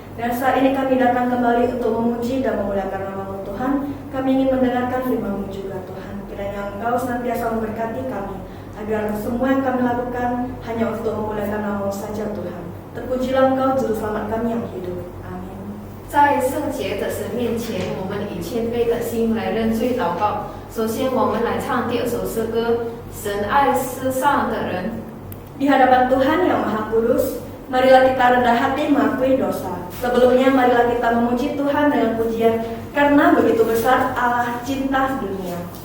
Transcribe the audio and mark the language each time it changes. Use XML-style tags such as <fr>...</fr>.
<id>Dan saat ini kami datang kembali untuk memuji dan memuliakan nama-Mu Tuhan. Kami ingin mendengarkan firman-Mu juga Tuhan. Kiranya Engkau senantiasa memberkati kami, agar semua yang kami lakukan hanya untuk memuliakan nama-Mu saja Tuhan. Terpujilah Engkau Juru Selamat kami yang hidup.</id> <zh>在圣洁的神面前，我们以谦卑的心来认罪祷告。首先，我们来唱第二首诗歌《神爱世上的人》。</zh> <id>Di hadapan Tuhan yang Maha Kudus, marilah kita rendah hati mengakui dosa. Sebelumnya, marilah kita memuji Tuhan dengan pujian, karena begitu besar Allah cinta dunia.</id>